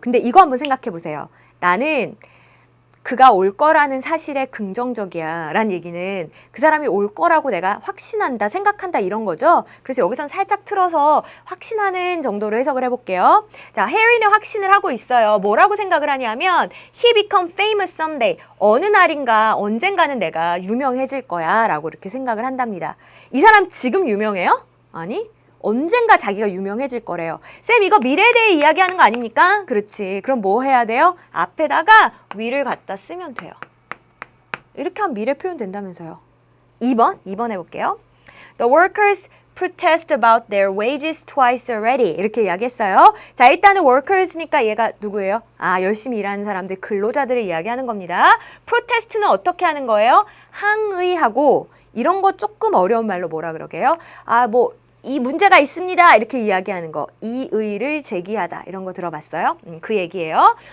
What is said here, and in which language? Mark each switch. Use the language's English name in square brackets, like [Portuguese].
[Korean] 근데 이거 한번 생각해 보세요. 나는 그가 올 거라는 사실에 긍정적이야 라는 얘기는 그 사람이 올 거라고 내가 확신한다, 생각한다 이런 거죠. 그래서 여기선 살짝 틀어서 확신하는 정도로 해석을 해볼게요. 자, 해리는 확신을 하고 있어요. 뭐라고 생각을 하냐면 [English] He become famous someday. [Korean] 어느 날인가 언젠가는 내가 유명해질 거야 라고 이렇게 생각을 한답니다. 이 사람 지금 유명해요? 아니, 언젠가 자기가 유명해질 거래요. 쌤, 이거 미래에 대해 이야기하는 거 아닙니까? 그렇지. 그럼 뭐 해야 돼요? 앞에다가 will을 갖다 쓰면 돼요. 이렇게 하면 미래 표현 된다면서요. 2번 해볼게요. [English] The workers protest about their wages twice already. [Korean] 이렇게 이야기했어요. 자, 일단은 workers니까 얘가 누구예요? 아, 열심히 일하는 사람들, 근로자들을 이야기하는 겁니다. protest는 어떻게 하는 거예요? 항의하고 이런 거 조금 어려운 말로 뭐라 그러게요? 아, 뭐 이 문제가 있습니다. 이렇게 이야기하는 거. 이의를 제기하다. 이런 거 들어봤어요? 그 얘기예요.